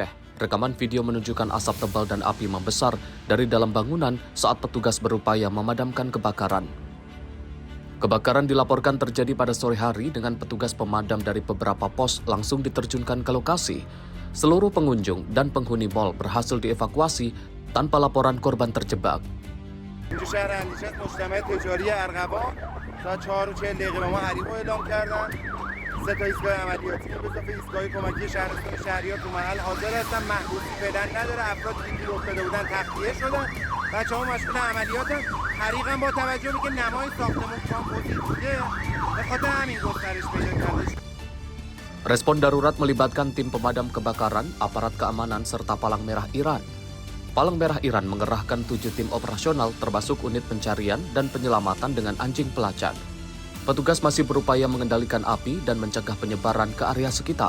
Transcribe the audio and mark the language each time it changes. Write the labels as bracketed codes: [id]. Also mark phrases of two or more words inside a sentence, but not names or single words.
[id] Rekaman video menunjukkan asap tebal dan api membesar dari dalam bangunan saat petugas berupaya memadamkan kebakaran. Kebakaran dilaporkan terjadi pada sore hari dengan petugas pemadam dari beberapa pos langsung diterjunkan ke lokasi. Seluruh pengunjung dan penghuni mall berhasil dievakuasi tanpa laporan korban terjebak. [fa] اینجا شهر اندیشه مجتمع تجاری ارغوان ساعت 4:40 به ما حریق اعلام کردن. 3 تا ایستگاه عملیاتی به اضافه ایستگاه کمکی شهرستان شهریار تو محل حاضر هستن. محبوسی فعلا نداره. افرادی که گیر افتاده بودن تخلیه شدن. بچه‌ها مشغول عملیاتن. حریق هم با توجه به که نمای ساختمان کامپوزیت بوده به خاطر همین گسترش پیدا کرده. [id] Respon darurat melibatkan tim pemadam kebakaran, aparat keamanan, serta Palang Merah Iran. Palang Merah Iran mengerahkan 7 tim operasional termasuk unit pencarian dan penyelamatan dengan anjing pelacak. Petugas masih berupaya mengendalikan api dan mencegah penyebaran ke area sekitar.